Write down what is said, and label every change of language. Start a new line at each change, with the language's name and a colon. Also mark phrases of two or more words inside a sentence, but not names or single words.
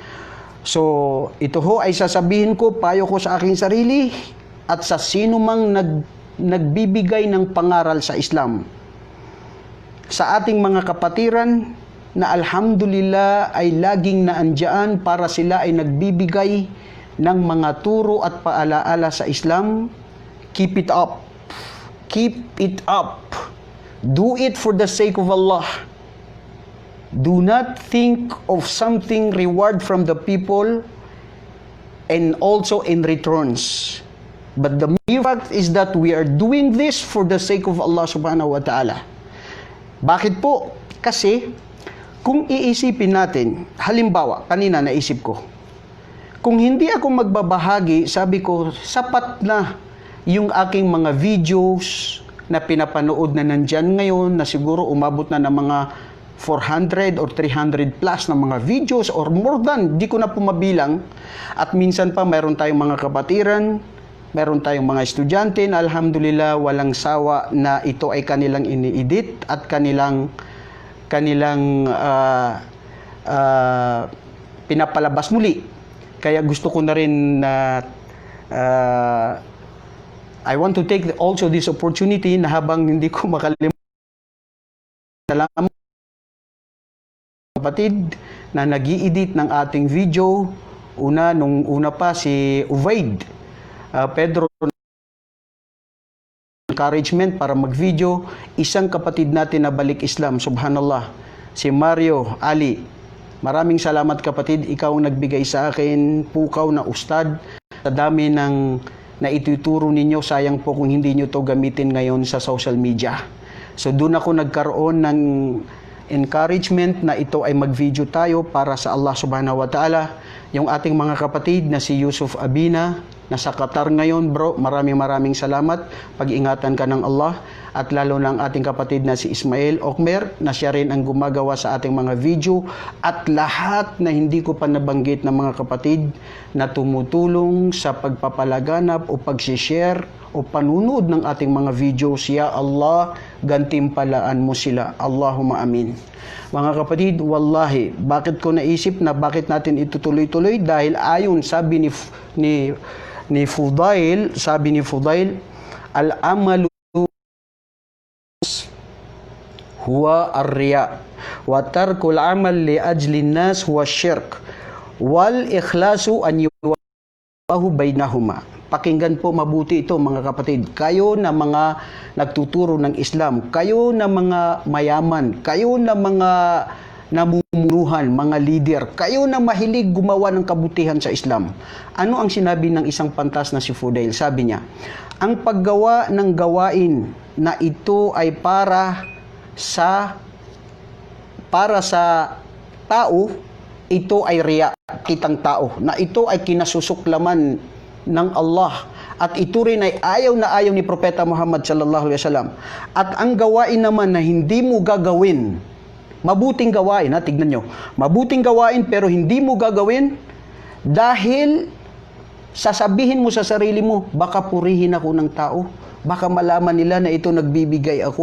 Filipino: So, ito ho ay sasabihin ko, payo ko sa aking sarili at sa sino mang nagbibigay ng pangaral sa Islam. Sa ating mga kapatiran na alhamdulillah ay laging naandyan para sila ay nagbibigay ng mga turo at paalaala sa Islam,
English: keep it up. Keep it up. Do it for the sake of Allah. Do not think of something reward from the people and also in returns. But the mere fact is that we are doing this for the sake of Allah
Arabic: subhanahu wa ta'ala.
Filipino: Bakit po? Kasi kung iisipin natin, halimbawa, kanina naisip ko, kung hindi ako magbabahagi, sabi ko, sapat na yung aking mga videos na pinapanood na nandyan ngayon, na siguro umabot na ng mga
English: 400 or 300 plus
Filipino: na mga videos
English: or more than,
Filipino: di ko na pumabilang. At minsan pa mayroon tayong mga kapatiran, meron tayong mga estudyante na alhamdulillah walang sawa na ito ay kanilang ini-edit at kanilang pinapalabas muli. Kaya gusto ko na rin na
English: I want to take also this opportunity
Filipino: na habang hindi ko makalimutan, salamat kapatid na nag-i-edit ng ating video. Nung una pa si Uvaid Pedro, encouragement para mag-video. Isang kapatid natin na balik Islam, subhanallah, si Mario Ali. Maraming salamat kapatid, ikaw ang nagbigay sa akin pukaw na ustad. Sa dami ng na ituturo ninyo, sayang po kung hindi nyo to gamitin ngayon sa
English: social media.
Filipino: So doon ako nagkaroon ng encouragement na ito ay mag-video tayo para sa Allah
Arabic: subhanahu wa ta'ala.
Filipino: Yung ating mga kapatid na si Yusuf Abina, nasa Qatar ngayon bro, maraming salamat. Pag-ingatan ka ng Allah. At lalo na ang ating kapatid na si Ismail Okmer, na siya rin ang gumagawa sa ating mga video. At lahat na hindi ko pa nabanggit ng mga kapatid na tumutulong sa pagpapalaganap o pag-share o panunood ng ating mga videos.
Arabic: يا الله,
Filipino: gantimpalaan mo sila.
Arabic: اللهم آمين.
Filipino: Mga kapatid, wallahi, bakit ko naisip na bakit natin itutuloy-tuloy? Dahil ayon sabi ni Fudail,
Arabic: العمل هو الرياء وترك العمل لأجل الناس هو شرك والإخلاص أن يواه بينهما.
Filipino: Pakinggan po mabuti ito mga kapatid. Kayo na mga nagtuturo ng Islam, kayo na mga mayaman, kayo na mga namumunuhan, mga leader, kayo na mahilig gumawa ng kabutihan sa Islam. Ano ang sinabi ng isang pantas na si Fudail? Sabi niya, ang paggawa ng gawain na ito ay para sa tao, ito ay riya, kitang tao, na ito ay kinasusuklaman ng Allah. At ito rin ay ayaw na ayaw ni Propeta Muhammad
Arabic: sallallahu alaihi wasallam.
Filipino: At ang gawain naman na hindi mo gagawin, mabuting gawain, tignan nyo, mabuting gawain pero hindi mo gagawin dahil sasabihin mo sa sarili mo, baka purihin ako ng tao, baka malaman nila na ito nagbibigay ako.